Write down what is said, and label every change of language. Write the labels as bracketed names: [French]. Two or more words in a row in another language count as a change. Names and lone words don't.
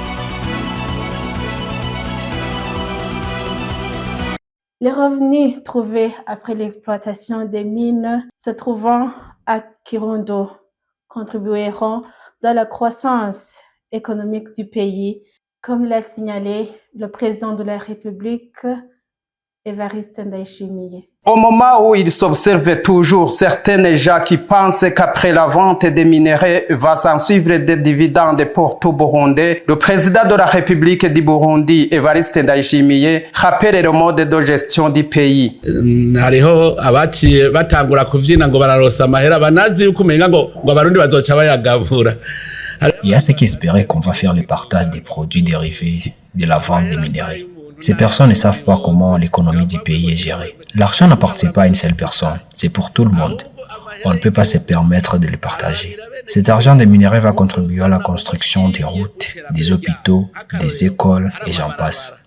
[French] Les revenus trouvés après l'exploitation des mines se trouvant à Kirundo contribueront dans la croissance économique du pays, comme l'a signalé le président de la République, Évariste Ndayishimiye. Au moment où il s'observe toujours certains gens qui pensent qu'après la vente des minerais va s'en suivre des dividendes pour tout Burundi, le président de la République du Burundi, Évariste Ndayishimiye, rappelle le mode de gestion du pays. [Rundi] Hariho abaciye batangura kuvyina ngo bararosa amahera banazi yuko umenga ngo abarundi bazoca bayagabura. [French] Il y a ceux qui espéraient qu'on va faire le partage des produits dérivés de la vente des minerais. Ces personnes ne savent pas comment l'économie du pays est gérée. L'argent n'appartient pas à une seule personne, c'est pour tout le monde. On ne peut pas se permettre de le partager. Cet argent des minerais va contribuer à la construction des routes, des hôpitaux, des écoles et j'en passe.